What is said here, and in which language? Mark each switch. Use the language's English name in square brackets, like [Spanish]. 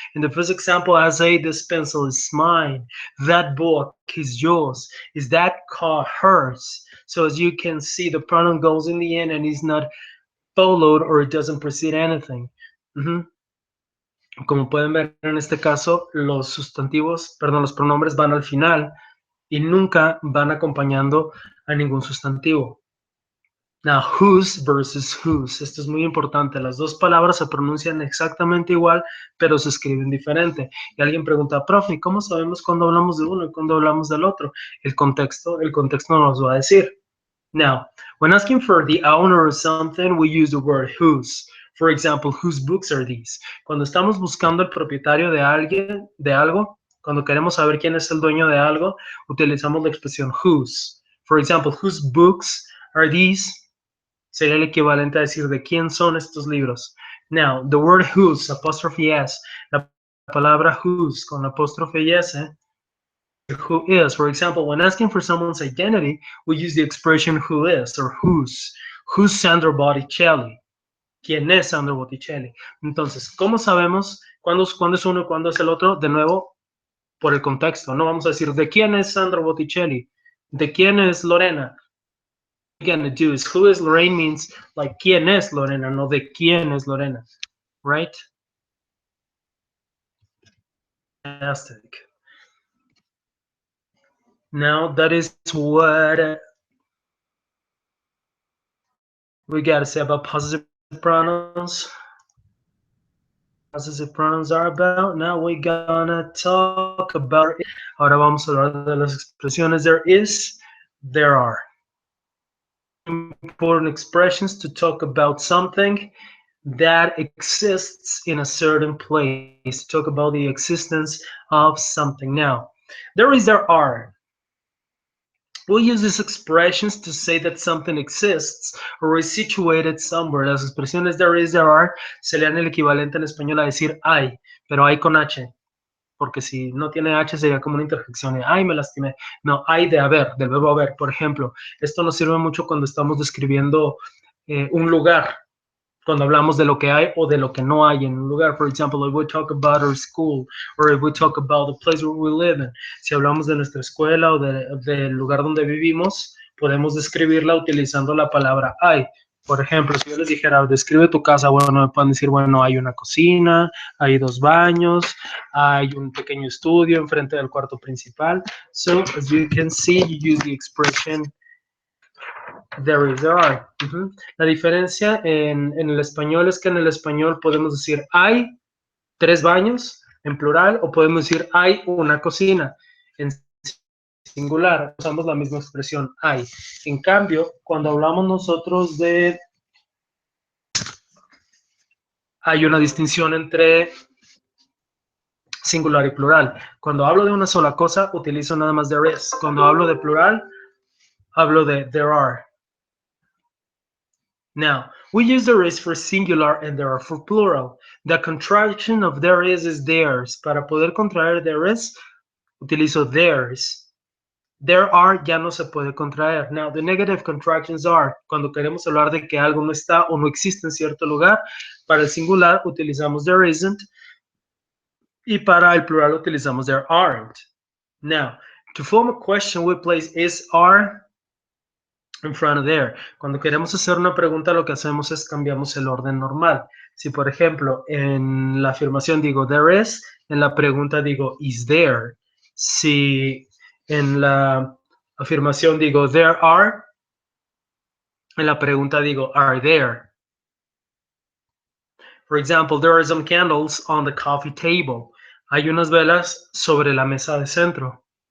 [English] In the first example, I say, this pencil is mine. That book is yours. Is that car hers? So as you can see, the pronoun goes in the end and is not followed or it doesn't precede anything. [Spanish] Como pueden ver en este caso, los pronombres van al final y nunca van acompañando a ningún sustantivo. [English] Now, whose versus whose. [Spanish] Esto es muy importante. Las dos palabras se pronuncian exactamente igual, pero se escriben diferente. Y alguien pregunta, profe, ¿cómo sabemos cuándo hablamos de uno y cuándo hablamos del otro? El contexto nos va a decir. [English] Now, when asking for the owner of something, we use the word whose. For example, whose books are these? [Spanish] Cuando estamos buscando el propietario de algo, cuando queremos saber quién es el dueño de algo, utilizamos la expresión whose. [English] For example, whose books are these? [Spanish] Sería el equivalente a decir de quién son estos libros. [English] Now, the word whose, apostrophe s, [Spanish] la palabra whose con apostrophe s, [English] who is. For example, when asking for someone's identity, we use the expression who is or whose. Who's Sandro Botticelli? [Spanish] ¿Quién es Sandro Botticelli? Entonces, ¿cómo sabemos cuándo es uno y cuándo es el otro? De nuevo, por el contexto. No vamos a decir, ¿de quién es Sandro Botticelli? ¿De quién es Lorena? [English] Gonna do is who is Lorraine means like [Spanish] quién es Lorena, no de quién es Lorena, [English] right? Fantastic. Now that is what we gotta say about possessive pronouns. Possessive pronouns are about. Now we're gonna talk about. [Spanish] Ahora vamos a hablar de las expresiones there is, there are. [English] Important expressions to talk about something that exists in a certain place. Talk about the existence of something. Now, there is, there are. We'll use these expressions to say that something exists or is situated somewhere. [Spanish] Las expresiones there is, there are, se le dan el equivalente en español a decir hay, pero hay con H. Porque si no tiene H sería como una interjección de, ay, me lastimé. No, hay de haber, del verbo haber. Por ejemplo, esto nos sirve mucho cuando estamos describiendo un lugar, cuando hablamos de lo que hay o de lo que no hay en un lugar. For example, if we talk about our school, or if we talk about the place where we live in. Si hablamos de nuestra escuela o del lugar donde vivimos, podemos describirla utilizando la palabra hay. Por ejemplo, si yo les dijera, describe tu casa, bueno, me pueden decir, bueno, hay una cocina, hay 2 baños, hay un pequeño estudio enfrente del cuarto principal. [English] So, as you can see, you use the expression there is, there are. [Spanish] La diferencia en el español es que en el español podemos decir hay 3 baños en plural o podemos decir hay una cocina en singular. Usamos la misma expresión hay. En cambio, cuando hablamos nosotros de hay una distinción entre singular y plural. Cuando hablo de una sola cosa, utilizo nada más there is. Cuando hablo de plural, hablo de there are. [English] Now, we use there is for singular and there are for plural. The contraction of there is theirs. [Spanish] Para poder contraer there is, utilizo theirs. There are ya no se puede contraer. [English] Now, the negative contractions are, [Spanish] cuando queremos hablar de que algo no está o no existe en cierto lugar, para el singular utilizamos there isn't, y para el plural utilizamos there aren't. [English] Now, to form a question, we place is, are, in front of there. [Spanish] Cuando queremos hacer una pregunta, lo que hacemos es cambiamos el orden normal. Si, por ejemplo, en la afirmación digo there is, en la pregunta digo is there. Si en la afirmación digo there are, en la pregunta digo are there. [English] For example, there are some candles on the coffee table. [Spanish] Hay unas velas sobre la mesa de centro.